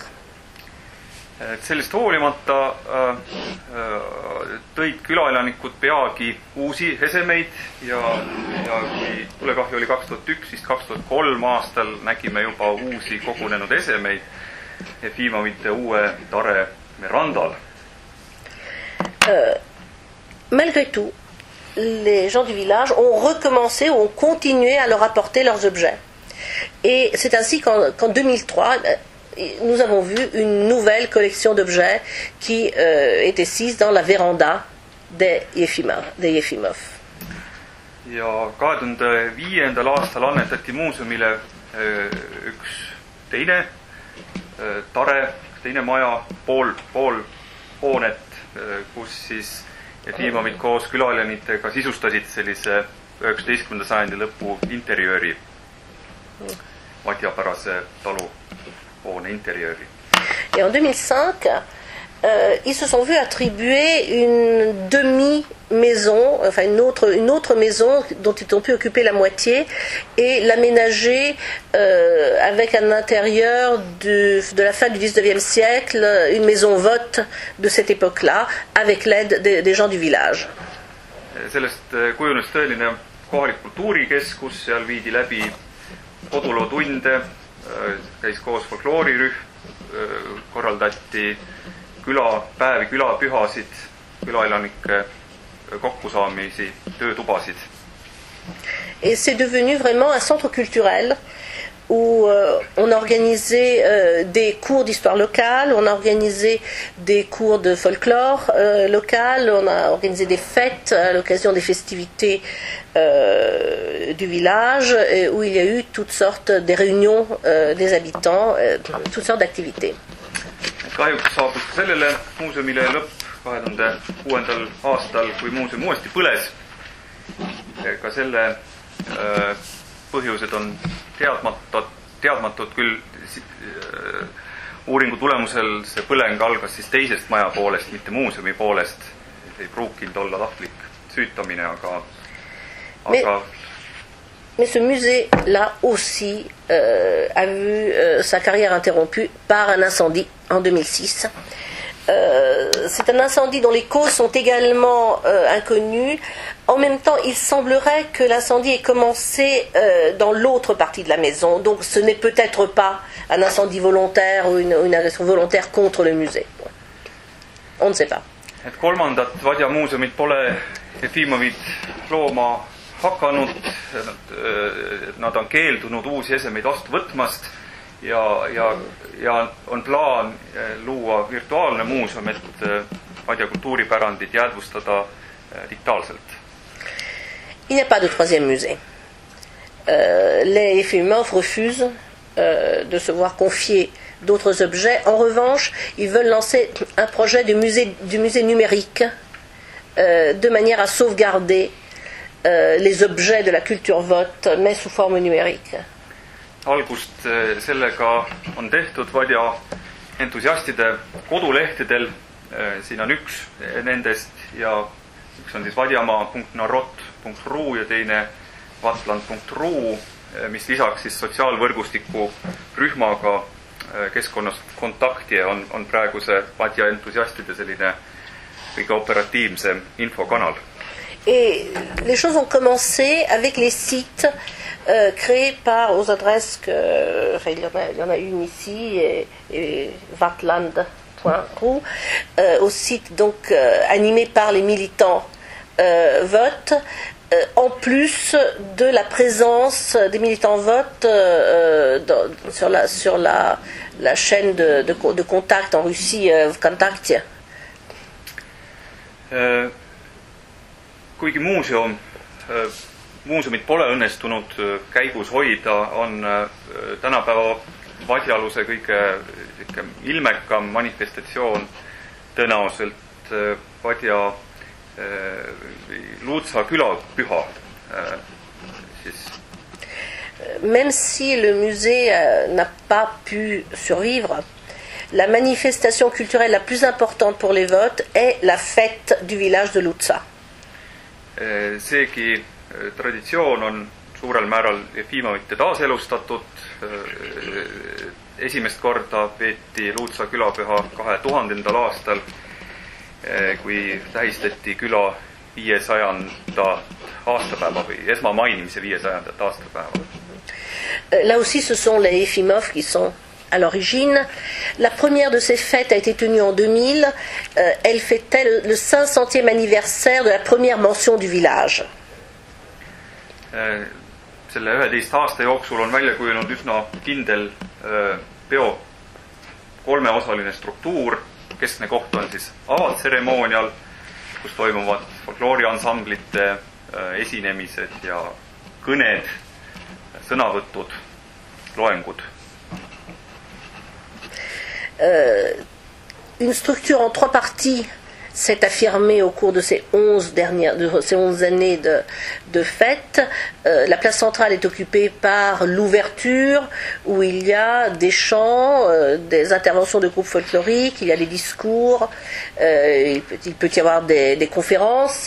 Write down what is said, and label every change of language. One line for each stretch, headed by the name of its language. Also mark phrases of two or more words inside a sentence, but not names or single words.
Estonian: Sellest hoolimata tõid külaelanikud peagi uusi esemeid ja kui tulekahju oli 2001, siis 2003 aastal nägime juba uusi kogunenud esemeid Jefimovite uue tare randal.
French: Malgré tout, les gens du village ont recommencé, ont continué à leur apporter leurs objets. Et c'est ainsi qu'en 2003, nous avons vu une nouvelle collection d'objets qui était assise dans la véranda des Jefimov.
Estonian: Ja 2005. Aastal annetati muuseumile üks teine tare, teine maja, pool hoonet, kus siis Jefimovid koos külaelanitega sisustasid sellise 19. sajandi lõpu interjööri, vadjapärase taluhoone interjööri.
French: Et en 2005, ils se sont vus attribuer une demi-maison, enfin une autre maison dont ils ont pu occuper la moitié et l'aménager avec un intérieur de la fin du 19e siècle, une maison vote de cette époque-là, avec l'aide des gens du village.
Estonian: Sellest kujunes tõeline kohalik kultuurikeskus, seal viidi läbi kodulootunde, käis koos folkloorirühm, korraldati külapäevi, külapühasid, külaelanike kokkusaamisi, töötubasid.
French: Et c'est devenu vraiment un centre culturel où on a organisé des cours d'histoire locale, on a organisé des cours de folklore local, on a organisé des fêtes à l'occasion des festivités du village, où il y a eu toutes sortes des réunions des habitants, toutes sortes d'activités.
Estonian: Kahjuks saabus sellele muuseumile lõpp 2006. aastal, kui muuseum uuesti põles. Ka selle põhjused on teadmatud küll. Uuringu tulemusel see põleng algas siis teisest maja poolest, mitte muuseumi poolest. Ei pruukinud olla tahtlik süütamine, aga
French: Mais ce musée-là aussi a vu sa carrière interrompue par un incendie en 2006. C'est un incendie dont les causes sont également inconnues. En même temps, il semblerait que l'incendie ait commencé dans l'autre partie de la maison. Donc ce n'est peut-être pas un incendie volontaire ou une agression volontaire contre le musée. On ne sait pas.
Estonian: Et kolmandat Vadja muuseumit pole Jefimovid looma hakanud, nad on keeldunud uusi esemeid vastu võtmast ja on plaan luua virtuaalne muuseum, et Vadja kultuuripärandit jäädvustada digitaalselt.
French: Il n'y a pas de troisième musée. Les Jefimov refusent de se voir confier d'autres objets. En revanche, ils veulent lancer un projet du musée numérique de manière à sauvegarder les objets de la culture vote, mais sous forme numérique.
Estonian: Algust sellega on tehtud Vadja entusiastide kodulehtedel. Siin on üks nendest ja üks on siis vadjamaa.narod.ru ja teine vatland.ru, mis lisaks siis sotsiaalvõrgustiku rühmaga keskkonnast kontakti on praeguse Vadja entusiastide selline kõige operatiivsem infokanal.
French: Et les choses ont commencé avec les sites créés aux adresses il y en a une ici et vatland.ru, au site donc animé par les militants vote, en plus de la présence des militants vote sur la chaîne de contact en Russie, Vkontakte.
Estonian: Kuigi muuseum muuseumit pole õnnestunud käigus hoida, on tänapäeva Vadjaluse kõige ilmekam manifestatsioon tõenäoliselt Vadja Luutsa külapüha.
French: Même si le musée n'a pas pu survivre, la manifestation culturelle la plus importante pour les votes est la fête du village de Luutsa.
Estonian: Seegi traditsioon on suurel määral Jefimovite taaselustatud. Esimest korda peeti Luutsa külapüha 2000. aastal, kui tähistati küla 500. aastapäeva või esmamainimise 500. aastapäeva.
French: Là aussi, ce sont les Jefimov qui sont à l'origine. La première de ces fêtes a été tenue en 2000. Elle fêtait le 500e anniversaire de la première mention du village.
Estonian: Selle 11 aasta jooksul on välja kujunenud üsna kindel peo kolmeosaline struktuur. Keskne koht on siis avatseremoonial, kus toimuvad folklooriansamblite esinemised ja kõned, sõnavõtud, loengud.
French: Une structure en 3 parties s'est affirmée au cours de ces 11 années de fête. La place centrale est occupée par l'ouverture, où il y a des chants, des interventions de groupes folkloriques, il y a des discours, il peut y avoir des conférences.